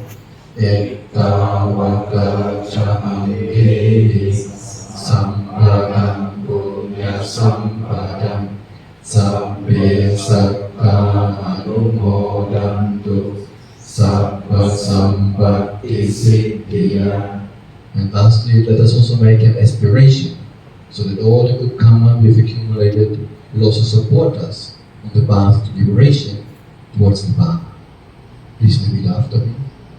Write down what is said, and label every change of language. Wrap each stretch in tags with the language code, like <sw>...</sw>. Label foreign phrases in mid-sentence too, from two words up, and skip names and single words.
<pi>Ettavaka Chahamhedi Sampadam Punya Sampadam Sabbe Satta Anumodantu Sabba Sampatti Siddhya.</pi> <en>And lastly, let us also make an aspiration so that all the good karma we've accumulated will also support us on the path to liberation towards the Dhamma. Please repeat after me.</en>